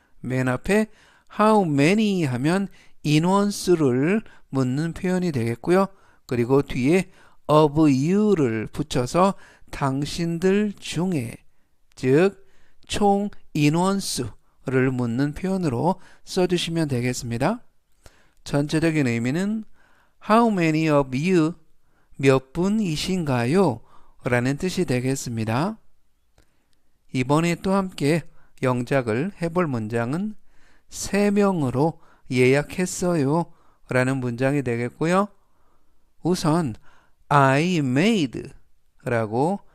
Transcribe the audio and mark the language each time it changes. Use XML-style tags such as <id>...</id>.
<ko>맨 앞에</ko> <en>how many</en> <ko>하면 인원수를 묻는 표현이 되겠고요. 그리고 뒤에</ko> <en>of you</en> <ko>를 붙여서 당신들 중에, 즉 총 인원수를 묻는 표현으로 써주시면 되겠습니다. 전체적인 의미는</ko> <en>How many of you?</en> <ko>몇 분이신가요? 라는 뜻이 되겠습니다. 이번에 또 함께 영작을 해볼 문장은 3명으로 예약했어요 라는 문장이 되겠고요. 우선</ko> <en>I made</en> <ko>라고</ko>